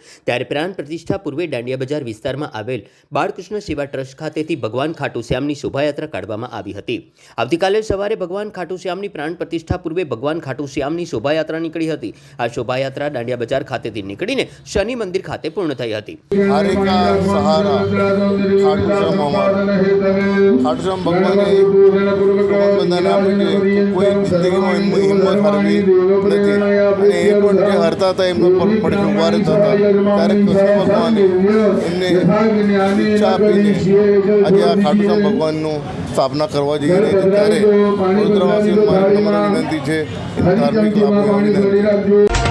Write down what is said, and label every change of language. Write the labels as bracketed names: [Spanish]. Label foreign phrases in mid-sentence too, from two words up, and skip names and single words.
[Gujarati] ત્યારે પ્રાણ પ્રતિષ્ઠા પૂર્વે દાંડિયા બજાર વિસ્તારમાં આવેલ બાળકૃષ્ણ સેવા ટ્રસ્ટ ખાતેથી ભગવાન ખાટુ શ્યામની શોભાયાત્રા કાઢવામાં આવી હતી। આવતીકાલે સવારે ભગવાન ખાટુ શ્યામની પ્રાણ પ્રતિષ્ઠા પૂર્વે ભગવાન ખાટુ શ્યામની શોભાયાત્રા નીકળી હતી। આ શોભાયાત્રા દાંડિયા બજાર ખાતે નીકળીને શનિ મંદિર ખાતે પૂર્ણ થઈ હતી। [Hindi] हरे का सहारा [Gujarati] ખાટુશ્યામ ખાટુશ્યામ ભગવાન બંધાને આપણે કોઈ જિંદગીમાં હિંમત હારવી નથી અને એ પણ જે હરતા હતા એમનો પડખે ઊભા રહેતા હતા ત્યારે કૃષ્ણ ભગવાને એમને ઈચ્છા આપીને આજે આ ખાટુશ્યામ ભગવાનનું સ્થાપના કરવા જઈ રહી છે। ત્યારે વડોદરાવાસીઓને મારી વિનંતી છે કે ધાર્મિક લાભ વિનંતી